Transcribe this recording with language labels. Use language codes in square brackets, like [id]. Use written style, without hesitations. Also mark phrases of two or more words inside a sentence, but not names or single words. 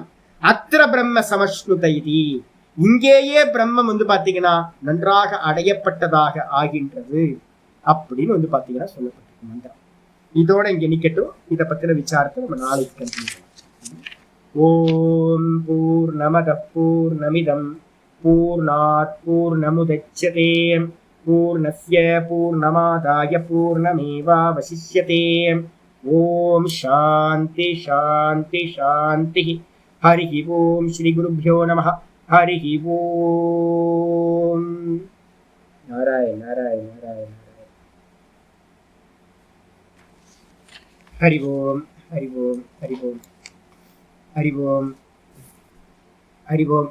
[sa] अत्र ब्रह्म समश्नुत इति, [ta] இங்கேயே பிரம்மம் வந்து பாத்தீங்கன்னா நன்றாக அடையப்பட்டதாக ஆகின்றது அப்படின்னு வந்து பாத்தீங்கன்னா சொல்லப்பட்டிருக்கு மந்திரம். இதோட இங்க நிக்கட்டும். இதை பத்தின விசாரத்தை நம்ம நாளைக்கு கண்டினியூ பண்ணலாம். [sa] ॐ पूर्णमद पूर्णमिदं पूर्णात् पूर्णमुदच्यते पूर्णस्य पूर्णमादाय पूर्णमेवावशिष्यते. ॐ शान्ति शान्ति शान्ति. हरि ॐ श्री गुरुभ्यो नमः. हरि ॐ. नारायण नारायण नारायण. हरि ॐ हरि ॐ हरि ॐ हरि ॐ हरि ॐ.